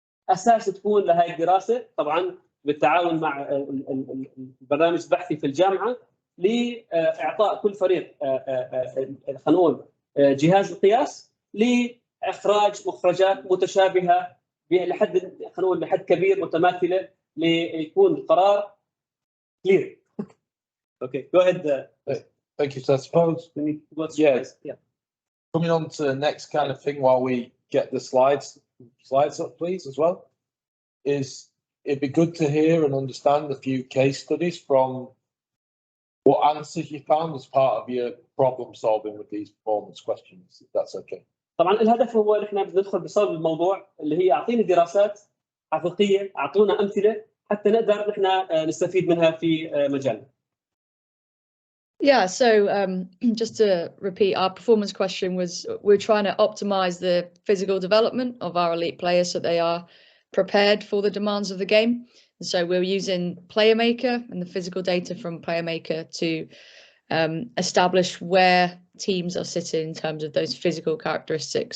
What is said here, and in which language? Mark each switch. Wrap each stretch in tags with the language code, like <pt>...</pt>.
<ar>اساس تكون لهي الدراسه، طبعا بالتعاون مع البرنامج البحثي في الجامعه لاعطاء كل فريق خلينا نقول جهاز القياس اخراج مخرجات متشابهه لحد خلينا نقول لحد كبير متماثله ليكون القرار كلير.</ar> <en>Okay, go ahead. Thank you. So I suppose coming on to the next kind of thing while we get the slides up, please, as well, is it'd be good to hear and understand a few case studies from what answers you found as part of your problem solving with these performance questions, if that's okay.</en> <ar>طبعا الهدف هو احنا بندخل بصلب الموضوع اللي هي اعطيني دراسات حقيقيه، اعطونا امثله حتى نقدر احنا نستفيد منها في مجالنا.</ar> <en>Yeah, so just to repeat, our performance question was we're trying to optimize the physical development of our elite players so they are prepared for the demands of the game. And so we're using PlayerMaker and the physical data from PlayerMaker to establish where teams are sitting in terms of those physical characteristics.</en>